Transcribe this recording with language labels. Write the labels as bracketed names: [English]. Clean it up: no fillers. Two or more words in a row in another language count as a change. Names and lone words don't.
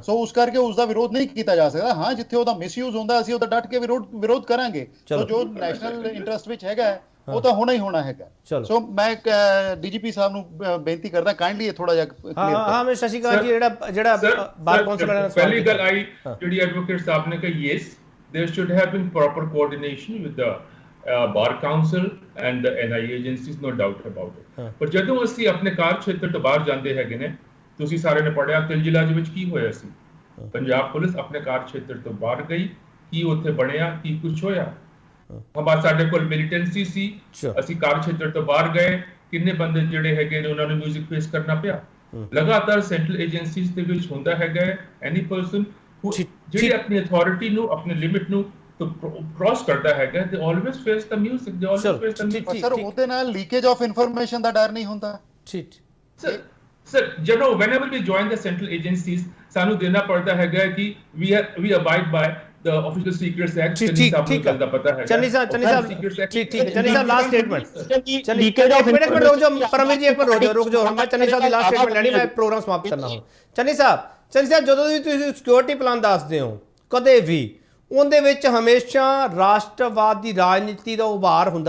[Punjabi] ਸੋ ਉਸ ਕਰਕੇ ਉਸ ਦਾ ਵਿਰੋਧ ਨਹੀਂ ਕੀਤਾ ਜਾ ਸਕਦਾ। ਹਾਂ, ਜਿੱਥੇ ਉਹਦਾ ਮਿਸਯੂਜ਼ ਹੁੰਦਾ ਅਸੀਂ ਉਹਦਾ ਡਟ ਕੇ ਵਿਰੋਧ ਕਰਾਂਗੇ। ਸੋ ਜੋ [English] national interest [Punjabi] ਵਿੱਚ ਹੈਗਾ ਉਹ ਤਾਂ ਹੋਣਾ ਹੀ ਹੋਣਾ ਹੈਗਾ। ਸੋ ਮੈਂ ਡੀਜੀਪੀ ਸਾਹਿਬ ਨੂੰ ਬੇਨਤੀ ਕਰਦਾ ਕਾਈਂਡਲੀ ਇਹ ਥੋੜਾ ਜਿਹਾ ਕਲੀਅਰ ਕਰੋ। ਹਾਂ ਮੈਂ ਸ਼ਸ਼ੀਕਾਂਤ ਜੀ ਜਿਹੜਾ [English] bar council [Punjabi] ਵਾਲਿਆਂ ਨੇ ਪਹਿਲੀ ਗੱਲ ਆਈ ਜਿਹੜੀ ਐਡਵੋਕੇਟ ਸਾਹਿਬ ਨੇ ਕਹੀ, [English] ਯੈਸ there should have been proper coordination with the bar council and the NIA agencies, no doubt about it. [Punjabi] ਪਰ ਜਦੋਂ ਅਸੀਂ ਆਪਣੇ ਕਾਰ ਖੇਤਰ ਤੋਂ ਬਾਹਰ ਜਾਂਦੇ ਹੈਗੇ ਨੇ, ਤੁਸੀਂ ਸਾਰੇ ਨੇ ਪੜਿਆ ਤਿਲ ਜ਼ਿਲ੍ਹਾ ਦੇ ਵਿੱਚ ਕੀ ਹੋਇਆ ਸੀ। ਪੰਜਾਬ ਪੁਲਿਸ ਆਪਣੇ ਕਾਰ ਖੇਤਰ ਤੋਂ ਬਾਹਰ ਗਈ, ਕੀ ਉੱਥੇ ਬਣਿਆ, ਕੀ ਕੁਝ ਹੋਇਆ। ਸਾਡੇ ਕੋਲ ਮਿਲੀਟੈਂਸੀ ਸੀ, ਅਸੀਂ ਕਾਰ ਖੇਤਰ ਤੋਂ ਬਾਹਰ ਗਏ, ਕਿੰਨੇ ਬੰਦੇ ਜਿਹੜੇ ਹੈਗੇ ਨੇ ਉਹਨਾਂ ਨੂੰ [English] music face [Punjabi] ਕਰਨਾ ਪਿਆ। ਲਗਾਤਾਰ [English] central agencies [Punjabi] ਦੇ ਵਿੱਚ ਹੁੰਦਾ ਹੈਗਾ [English] any person [Punjabi] ਜਿਹੜੀ ਆਪਣੀ ਅਥਾਰਟੀ ਨੂੰ ਆਪਣੀ ਲਿਮਿਟ ਨੂੰ ਕ੍ਰਾਸ ਕਰਦਾ ਹੈਗਾ, [English] they always face the music, they always face the music. [Punjabi] ਸਰ ਉਹਦੇ ਨਾਲ [English] leakage of information [Punjabi] ਦਾ ਡਰ ਨਹੀਂ ਹੁੰਦਾ? ਠੀਕ ਸਰ ਜਦੋਂ [English] whenever we join the central agencies [Punjabi] ਸਾਨੂੰ ਦੇਣਾ ਪੜਦਾ ਹੈਗਾ ਕਿ [English] we abide by the official secrets act। [Punjabi] ਠੀਕ ਹੈ ਪਤਾ ਹੈ ਚੰਨੀ ਸਾਹਿਬ ਠੀਕ ਹੈ ਚੰਨੀ ਸਾਹਿਬ [English] last statement leakage of information. [Punjabi] ਰੁਕ ਜਾਓ ਪਰਮਵੀਰ ਜੀ, ਇੱਕ ਮਿੰਟ ਰੁਕ ਜਾਓ। ਮੈਂ ਚੰਨੀ ਸਾਹਿਬ ਦੀ [English] last statement [Punjabi] ਲੈਣੀ, ਮੈਂ ਪ੍ਰੋਗਰਾਮ ਸਮਾਪਤ ਕਰਨਾ ਹੁਣ। ਚੰਨੀ ਸਾਹਿਬ ਜਦੋਂ ਵੀ ਤੁਸੀਂ [English] security plan [Punjabi] ਦੱਸਦੇ ਹੋ ਕਦੇ ਵੀ ਉਹਦੇ ਵਿੱਚ ਹਮੇਸ਼ਾ ਰਾਸ਼ਟਰਵਾਦ ਦੀ ਰਾਜਨੀਤੀ ਦਾ ਉਭਾਰ ਹੁੰਦਾ।